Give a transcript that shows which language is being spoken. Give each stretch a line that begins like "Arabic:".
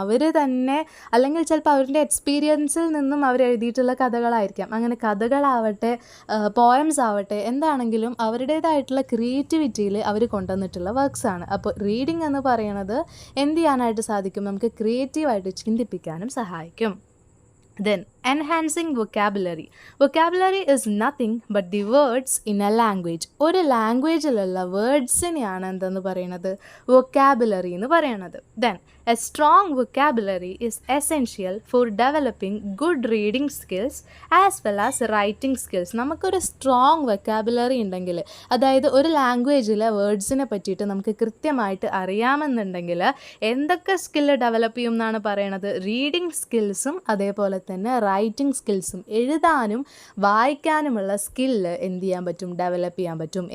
Malayalam: അവർ തന്നെ അല്ലെങ്കിൽ ചിലപ്പോൾ അവരുടെ എക്സ്പീരിയൻസിൽ നിന്നും അവർ എഴുതിയിട്ടുള്ള കഥകളായിരിക്കാം. അങ്ങനെ കഥകളാവട്ടെ, പോയംസ് ആവട്ടെ, എന്താണെങ്കിലും അവരുടേതായിട്ടുള്ള ക്രിയേറ്റിവിറ്റിയിൽ അവർ കൊണ്ടുവന്നിട്ടുള്ള വർക്ക്സാണ്. അപ്പോൾ റീഡിംഗ് എന്ന് പറയുന്നത് എന്ത് ചെയ്യാനായിട്ട് സാധിക്കും, നമുക്ക് ക്രിയേറ്റീവായിട്ട് ചിന്തിപ്പിക്കാനും സഹായിക്കും.
English: Then enhancing vocabulary. Vocabulary is nothing but the words in a language.
Malayalam: ഒരു ലാംഗ്വേജിലുള്ള വേർഡ്സിനെയാണ് എന്തെന്ന് പറയുന്നത്, വൊക്കാബുലറി എന്ന് പറയുന്നത്.
English: Then a strong vocabulary is essential for developing good reading skills as well as writing skills.
Malayalam: നമുക്കൊരു സ്ട്രോങ് വൊക്കാബുലറി ഉണ്ടെങ്കിൽ, അതായത് ഒരു ലാംഗ്വേജിലെ വേർഡ്സിനെ പറ്റിയിട്ട് നമുക്ക് കൃത്യമായിട്ട് അറിയാമെന്നുണ്ടെങ്കിൽ എന്തൊക്കെ സ്കില്ല് ഡെവലപ്പ് ചെയ്യും എന്നാണ് പറയണത്, റീഡിങ് സ്കിൽസും അതേപോലെ തന്നെ റൈറ്റിംഗ് സ്കിൽസും, എഴുതാനും വായിക്കാനുമുള്ള സ്കില്ല് എന്ത് ചെയ്യാൻ പറ്റും, ഡെവലപ്പ് ചെയ്യാൻ പറ്റും.